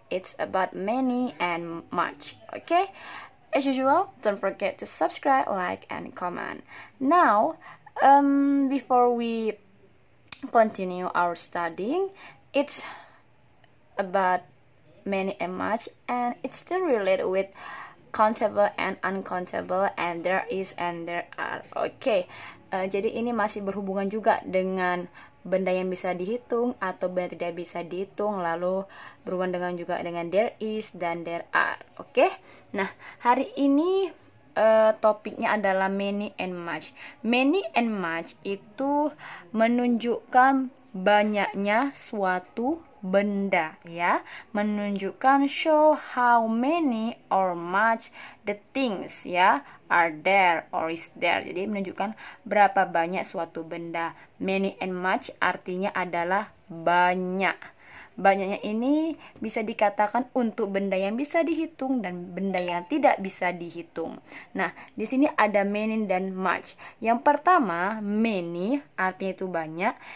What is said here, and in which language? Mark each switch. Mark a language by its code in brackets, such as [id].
[en] It's about many and much. Okay, as usual, don't forget to subscribe, like, and comment. Now, before we continue our studying, it's about many and much, and it's still related with countable and uncountable, and there is and there are. [id] Oke, jadi ini masih berhubungan juga dengan benda yang bisa dihitung atau benda tidak bisa dihitung, lalu berhubungan dengan juga dengan there is dan there are. Oke, nah hari ini topiknya adalah many and much. Many and much itu menunjukkan banyaknya suatu benda, ya, menunjukkan [en] show how many or much the things, ya, are there or is there. [id] Jadi menunjukkan berapa banyak suatu benda. Many and much artinya adalah banyak. Banyaknya ini bisa dikatakan untuk benda yang bisa dihitung dan benda yang tidak bisa dihitung. Nah, di sini ada many dan much. Yang pertama, many artinya itu banyak.